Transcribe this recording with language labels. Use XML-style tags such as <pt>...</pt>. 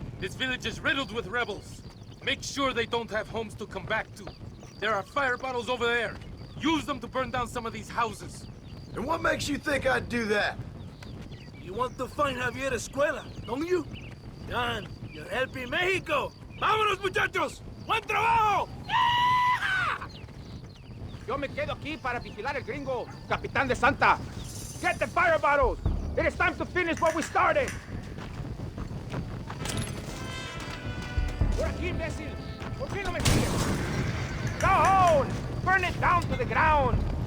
<en>This village is riddled with rebels. Make sure they don't have homes to come back to. There are fire bottles over there. Use them to burn down some of these houses. And what makes you think I'd do that? You want to find Javier Escuela, don't you? John, you're helping Mexico.</en> <es>¡Vámonos, muchachos! ¡Buen trabajo! Yo me quedo aquí para vigilar el gringo, Capitán de Santa.</es> <en>Get the fire bottles. It is time to finish what we started.</en> <es>Por aquí, imbécil. ¿Por qué no me sigues?</es> <en>Go on! Burn it down to the ground.</en>